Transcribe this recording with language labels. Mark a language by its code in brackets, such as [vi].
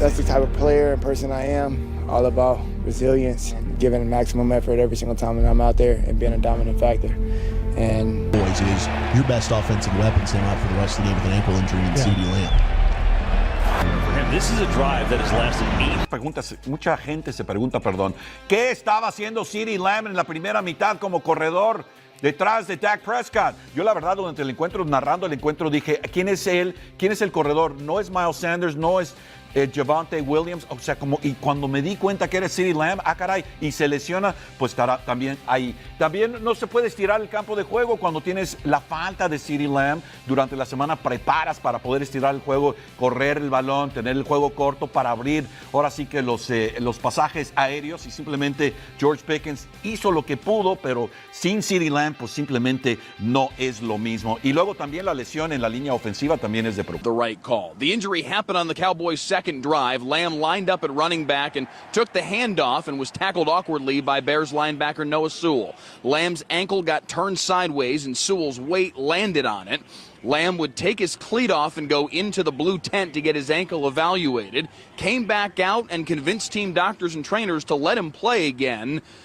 [en] That's the type of player and person I am. All about resilience, giving maximum effort every single time that I'm out there and being a dominant factor. And Boys is your best offensive weapon sent out for the rest of the game with an ankle injury in CeeDee Lamb. For him, this is a drive that has lasted 8. [es] Mucha gente se pregunta, ¿qué estaba haciendo CeeDee Lamb en la primera mitad como corredor detrás de Dak Prescott? Yo la verdad durante el encuentro, narrando el encuentro, dije, ¿quién es él? ¿Quién es el corredor? No es Miles Sanders, no es Javonte Williams, o sea, y cuando me di cuenta que era CeeDee Lamb, caray, y se lesiona, pues estará también ahí. También no se puede estirar el campo de juego cuando tienes la falta de CeeDee Lamb. Durante la semana preparas para poder estirar el juego, correr el balón, tener el juego corto para abrir, ahora sí que los pasajes aéreos, y simplemente George Pickens hizo lo que pudo, pero sin CeeDee Lamb, pues simplemente no es lo mismo. Y luego también la lesión en la línea ofensiva también es de preocupación. [en] The right call. The injury happened on the Cowboys' second drive. Lamb lined up at running back and took the handoff and was tackled awkwardly by Bears linebacker Noah Sewell. Lamb's ankle got turned sideways and Sewell's weight landed on it. Lamb would take his cleat off and go into the blue tent to get his ankle evaluated, came back out and convinced team doctors and trainers to let him play again.